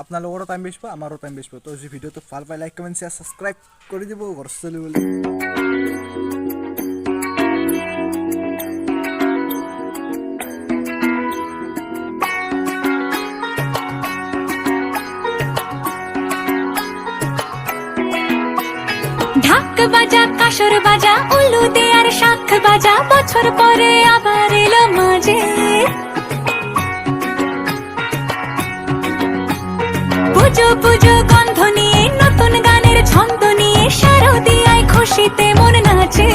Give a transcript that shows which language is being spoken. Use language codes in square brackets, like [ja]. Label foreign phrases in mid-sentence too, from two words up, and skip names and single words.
[as] আপোনালোকৰো টাইম বেছ পাব, আমাৰো টাইম বেছ পাব। তো যদি ভিডিঅ'টো ভাল পাই [en] like comment share subscribe [as] কৰি দিব ঘৰ চলিবলৈ। [bn] ঢাক বাজা, কাসর বাজা, উলু দে আর শাখ বাজা, বছর পরে আবার এলো মাঝে। পুজো পুজো গন্ধ নিয়ে, নতুন গানের ছন্দ নিয়ে, শারদিয়ায় খুশিতে মন নাচে।